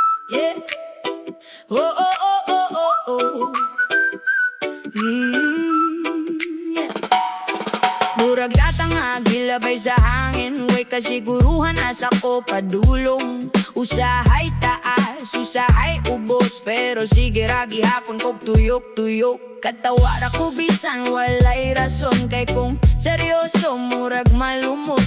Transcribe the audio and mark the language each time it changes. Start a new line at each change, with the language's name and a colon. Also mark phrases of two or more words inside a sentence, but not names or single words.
English: Yeah. Oh, oh, oh, oh, oh, oh. Yeah.
Cebuano: Murag latang agilabay sa hangin. Way kasiguruhan asa ko padulong. Usahay taas, usahay ubos. Pero sige ragi hapon kog tuyok-tuyok. Katawara ko bisan walay rason. Kay kung seryoso murag malumos.